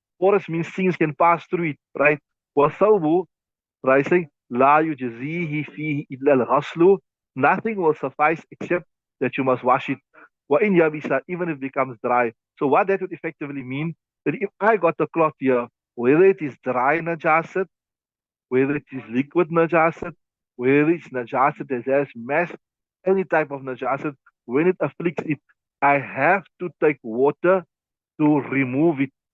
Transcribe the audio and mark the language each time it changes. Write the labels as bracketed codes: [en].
[en] Porous means things can pass through it, right? [ar] وثوب rising, لا يجزيه فيه إلا الغسل. [en] Nothing will suffice except that you must wash it. [ar] وإن يبس, [en] even if it becomes dry. So what that would effectively mean, that if I got the cloth here, whether it is dry najasat whether it is liquid najasat, whether it's najasat that has mass, any type of najasat, when it afflicts it, I have to take water to remove it.